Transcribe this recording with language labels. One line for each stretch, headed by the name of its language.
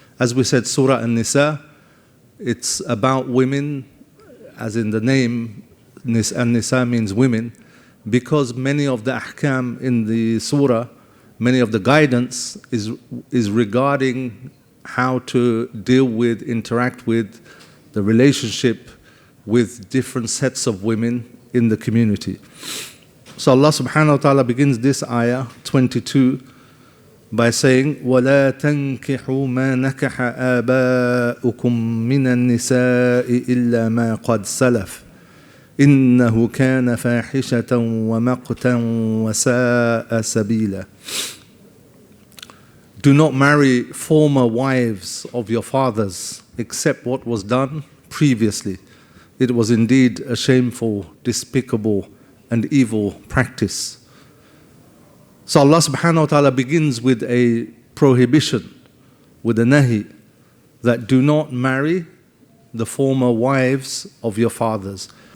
English: As we said, Surah An-Nisa, it's about women, as in the name, An-Nisa means women, because many of the ahkam in the surah, many of the guidance is regarding how to deal with, interact with, the relationship with different sets of women in the community. So Allah subhanahu wa ta'ala begins this ayah, 22, by saying,
Arabic: وَلَا تَنْكِحُوا مَا نَكَحَ آبَاؤُكُم مِّنَ النِّسَاءِ إِلَّا مَا قَدْ سَلَفَ إِنَّهُ كَانَ فَاحِشَةً وَمَقْتًا وَسَاءَ سَبِيلًا.
English: Do not marry former wives of your fathers except what was done previously. It was indeed a shameful, despicable and evil practice. So Allah subhanahu wa ta'ala begins with a prohibition, with a nahi, that do not marry the former wives of your fathers.